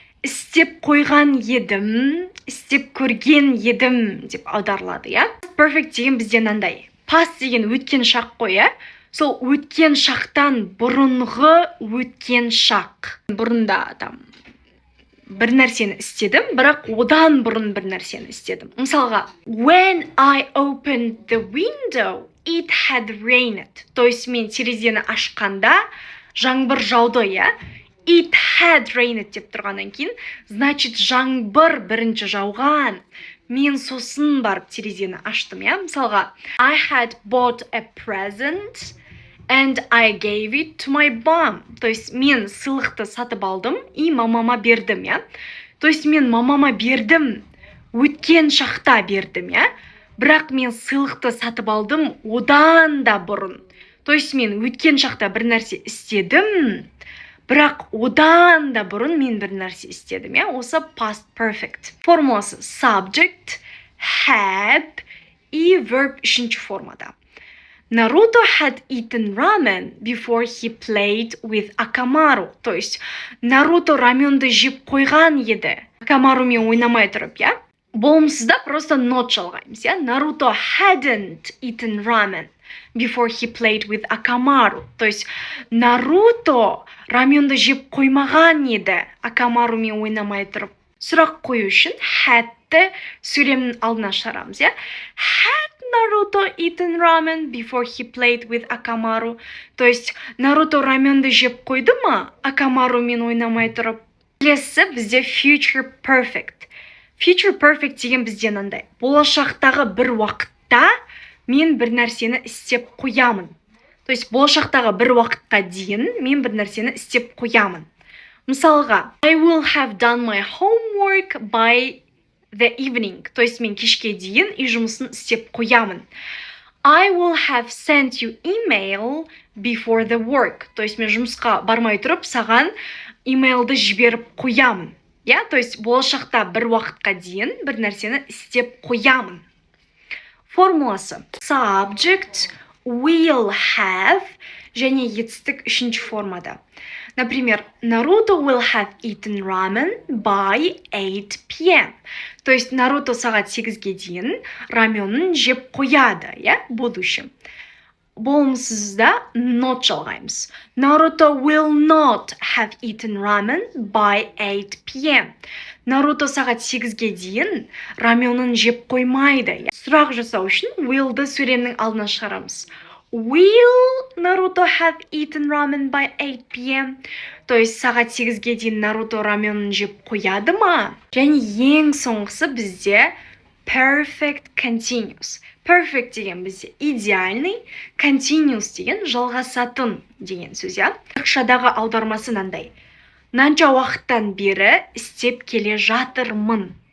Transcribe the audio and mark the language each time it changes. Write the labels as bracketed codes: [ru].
[kk] Істеп қойған едім, істеп көрген едім деп аударылады, иә. Perfect деген бізде мынандай. Past деген өткен шақ қой, иә. Сол өткен шақтан бұрынғы өткен шақ. Бұрында бір нәрсені істедім, бірақ одан бұрын бір нәрсені істедім. [en] Мысалға, when I opened the window, it had rained. [ru] То есть [kk] мен терезені ашқанда жаңбыр жауды, иә. [en] It had rained [kk] деп тұрғаннан кейін, значит жаңбыр бірінші жауған. Мен сосын барып терезені аштым, иә. [en] Мысалға, I had bought a present and I gave it to my mom. [ru] То есть [kk] мен сыйлықты сатып алдым и мамама бердім, иә. [ru] То есть [kk] мен мамама бердім, өткен шақта бердім, иә. Бірақ мен сыйлықты сатып алдым одан да бұрын. [ru] То есть [kk] мен өткен шақта бір нәрсе істедім, бірақ одан да бұрын мен бір нәрсе істедім, иә. Осы past perfect. Формуласы subject, had и verb үшінші формада. [en] Naruto had eaten ramen before he played with Akamaru. [ru] То есть [kk] Наруто раменді жеп қойған еді. Акамарумен ойнамай тұрып, иә. Болымсызда просто not жалғаймыз, иә. [en] Naruto hadn't eaten ramen before he played with Akamaru. [ru] То есть [kk] Наруто раменді жеп қоймаған еді, Акамарумен ойнамай тұрып. Сұрақ қою үшін hadті сөйлемнің алдына шығарамыз, иә. [en] Had Naruto eaten ramen before he played with Akamaru. [ru] То есть [kk] Наруто раменді жеп қойды ма, Акамарумен ойнамай тұрып. Келесі бізде future perfect. Future perfect деген бізде мынандай. Болашақтағы бір уақытта мен бір нәрсені істеп қоямын. [ru] То есть [kk] болашақтағы бір уақытқа дейін мен бір нәрсені істеп қоямын. [en] Мысалға, I will have done my homework by the evening. [ru] То есть [kk] мен кешке дейін үй жұмысын істеп қоямын. [en] I will have sent you email before the work. [ru] То есть [kk] мен жұмысқа бармай тұрып, саған имейлді жіберіп қоямын. Я, [ru] то есть [kk] болашақта бір уақытқа дейін бір нәрсені істеп қоямын. Формуласы subject, will have және етістік үшінші формада. [en] Например, Naruto will have eaten ramen by 8 p.m. [ru] То есть [kk] Наруто сағат 8-ге дейін раменін жеп қояды, иә, будущем. Болымсызда not жалғаймыз. [en] Naruto will not have eaten ramen by 8 p.m. [kk] Наруто сағат 8-ге дейін раменін жеп қоймайды. Сұрақ жасау үшін willді сөйлемнің алдына шығарамыз. [en] Will Naruto have eaten ramen by 8 p.m. [ru] То есть [kk] сағат 8-ге дейін Наруто раменін жеп қояды ма? Және ең соңғысы бізде perfect continuous. Perfect деген бізде идеальный, continuous деген жалғасатын деген сөз, иә. Ақшадағы аудармасы мынандай. Қанша уақыттан бері істеп келе жатырмын.